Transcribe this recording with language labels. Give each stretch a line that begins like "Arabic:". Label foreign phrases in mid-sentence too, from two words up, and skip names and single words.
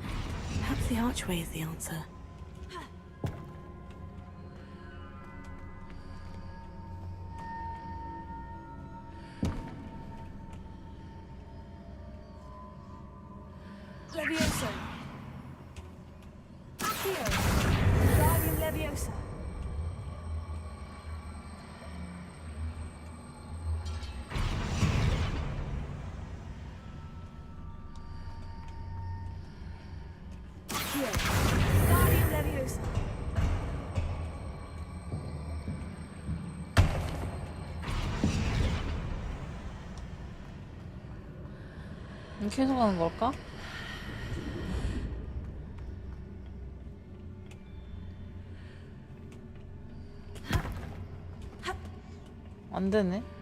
English: Perhaps the archway is the answer. Levioso. Accio. Guardium Leviosa. Accio. Guardium Leviosa.
Korean: 이렇게 해서 가는 걸까? 안 되네.